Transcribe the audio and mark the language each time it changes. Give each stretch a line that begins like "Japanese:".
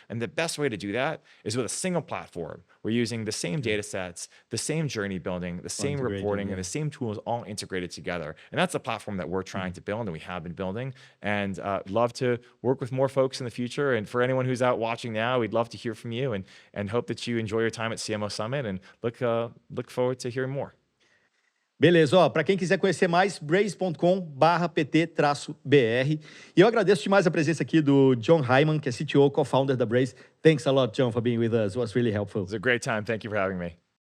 English: And the best way to do that is with a single platform. We're using the same data sets, the same journey building, the same reporting, and the same tools all integrated together. And that's the platform that we're trying to build and we have been building. And love to work with more folks in the future. And for anyone who's out watching now, we'd love to hear from you and hope that you enjoy your time at CMO Summit and look forward to hearing more.
Portuguese: Beleza, ó, para quem quiser conhecer mais, braze.com/pt-br. E eu agradeço demais a presença aqui do John Hyman, que é CTO, co-founder da Braze.
English: Thanks a lot, John, for being with us. It was really helpful. It was a great time. Thank you for having me.